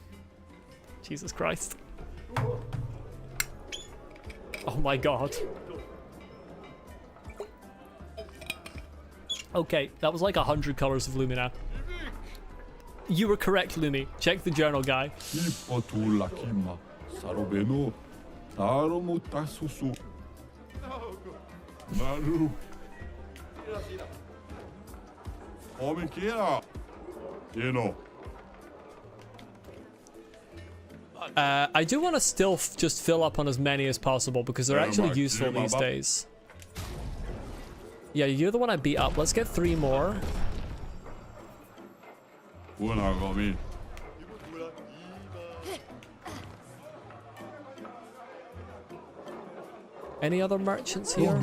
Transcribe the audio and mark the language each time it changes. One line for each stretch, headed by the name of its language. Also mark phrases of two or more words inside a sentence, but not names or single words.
English: Jesus Christ. Oh my god. Okay, that was like 100 colors of Lumina. You were correct, Lumi. Check the journal, guy. Ipotulakima. Sarobeno. Taromutasusu. Maru. Omikira. You know. I do want to still just fill up on as many as possible because they're actually useful these days. Yeah, you're the one I beat up. Let's get 3 more. Any other merchants here?